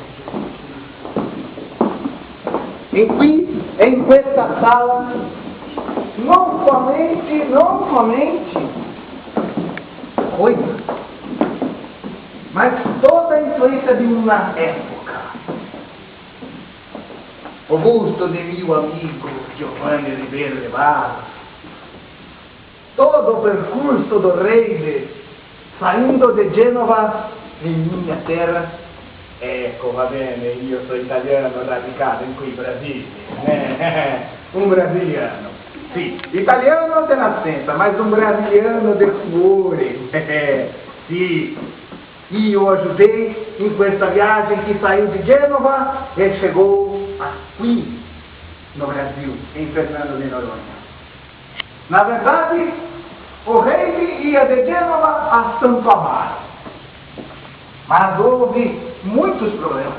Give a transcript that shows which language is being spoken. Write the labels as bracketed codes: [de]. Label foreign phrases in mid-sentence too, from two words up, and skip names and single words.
[pt] Em questa sala, não somente coisa, mas toda a influência de uma época. O busto de meu amigo Giovanni Ribeiro de Barros, todo o percurso do rei saindo de Gênova, em minha terra. [it] Ecco, va bene, io sono italiano radicato in qui Brasile, un brasiliano. Sì, italiano [pt] de nascença, mas um [it] brasiliano de cuore. Sì, io [pt] ajudei em questa viagem que saiu de Gênova e chegou aqui no Brasil, em Fernando de Noronha. Na verdade, o rei ia de Gênova a Santo Amaro. Mas houve muitos problemas.